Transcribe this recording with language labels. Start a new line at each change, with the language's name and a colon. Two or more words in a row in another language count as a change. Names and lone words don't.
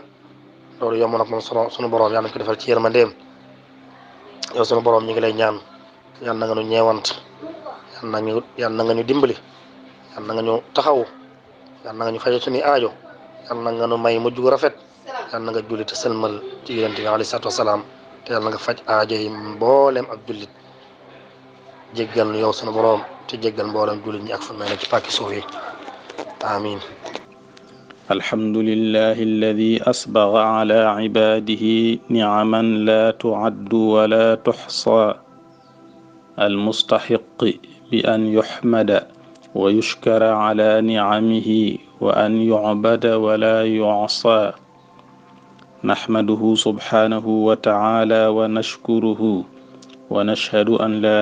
Wolof: loolu yomb nag moom sunu borom yàlla nañ ko defal ci yërmandeem yow sunu borom ñu ngi lay ñaan yàlla na nga nu ñeewant yàlla na nga ñu dimbali yàlla na nga ñu taxaw yàlla na nga ñu fajal suñuy aajo yàlla na nga nu may mujj gu rafet yàlla na nga julli te sëlmal ci yonent bi
Arabic: عليه الصلاة والسلام
Wolof: te yàlla na nga faj aajo yi mboolem ak jullit jéggal nu yow sunu borom te jéggal mboolem jullit ñi ak fu mel ne ci pàkki suuf yi amin
Arabic: الحمد لله الذي أسبغ على عباده نعما لا تعد ولا تحصى المستحق بأن يحمد ويشكر على نعمه وأن يعبد ولا يعصى نحمده سبحانه وتعالى ونشكره ونشهد أن لا